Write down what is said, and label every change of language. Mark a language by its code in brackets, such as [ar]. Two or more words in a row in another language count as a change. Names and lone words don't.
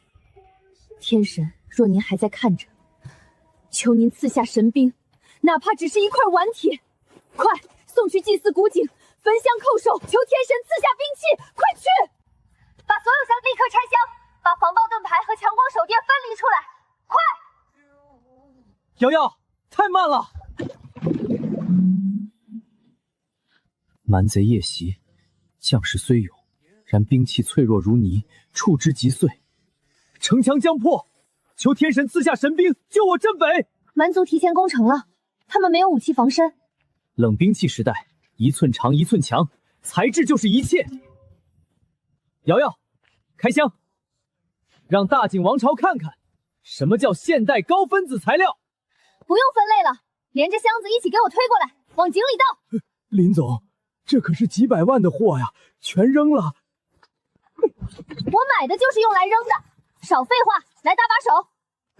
[zh] 天神，若您還在看着，求您賜下神兵，哪怕只是一塊頑鐵，快送去祭祀古井，焚香叩首，求天神賜下兵器，快去！把所有箱立刻拆箱，把防爆盾牌和強光手電分離出來，快！瑤瑤，太慢了！蠻賊夜襲，將士雖勇，然兵器脆弱如泥，觸之即碎。城牆將破，求天神賜下神兵，救我鎮北！蠻族提前攻城了，他們沒有武器防身。冷兵器時代，1寸長1寸強，材質就是一切。瑤瑤，開箱，讓大景王朝看看什麼叫現代高分子材料。不用分類了，連着箱子一起給我推過來，往井裡倒。林總，這可是幾百萬的貨呀，全扔了。我買的就是用來扔的，少廢話，來搭把手。